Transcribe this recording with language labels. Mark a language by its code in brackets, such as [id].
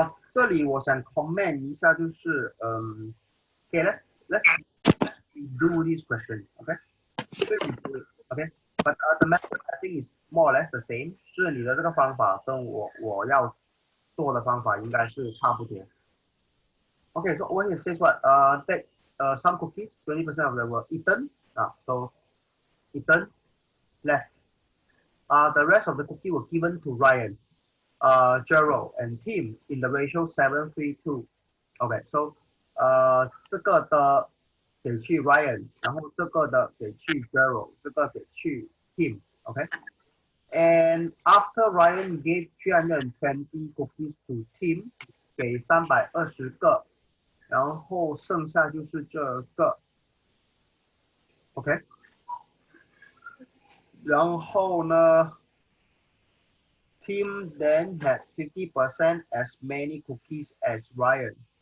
[zh] 这里我想 comment 一下，就是，OK， [en] let's do this question。 OK，but the method I think is more or less the same。 [zh] 就是你的这个方法跟我要做的方法应该是差不多。 [en] Okay, so when it says what? That some cookies, 20% of them were eaten. So eaten, left. The rest of the cookie were given to Ryan, Gerald, and Tim in the ratio 7:3:2. [zh] Okay, so 这个的给去 Ryan，然后这个的给去 Gerald，这个给去 Tim。 [en] Okay, and after Ryan gave 320 cookies to Tim， [zh] 给320个。然后剩下就是这个，OK。然后呢 [en] ，Tim then had 50% as many cookies as Ryan。